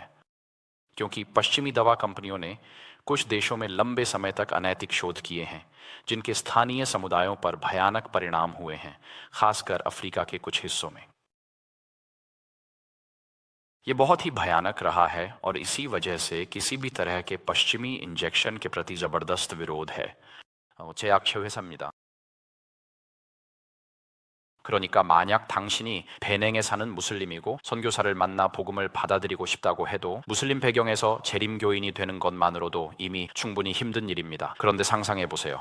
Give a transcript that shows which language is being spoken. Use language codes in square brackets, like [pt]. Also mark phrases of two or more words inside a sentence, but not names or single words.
[hi] क्योंकि पश्चिमी दवा कंपनियों ने कुछ देशों में लंबे समय तक अनैतिक शोध किए हैं, जिनके स्थानीय समुदायों पर भयानक परिणाम हुए हैं, खासकर अफ्रीका के कुछ हिस्सों में। ये बहुत ही भयानक रहा है और इसी वजह से किसी भी तरह के पश्चिमी इंजेक्शन के प्रति जबरदस्त विरोध है। [ko] 제약회 회사입니다. 그러니까 만약 당신이 베냉에 사는 무슬림이고 선교사를 만나 복음을 받아들이고 싶다고 해도 무슬림 배경에서 재림교인이 되는 것만으로도 이미 충분히 힘든 일입니다. 그런데 상상해 보세요.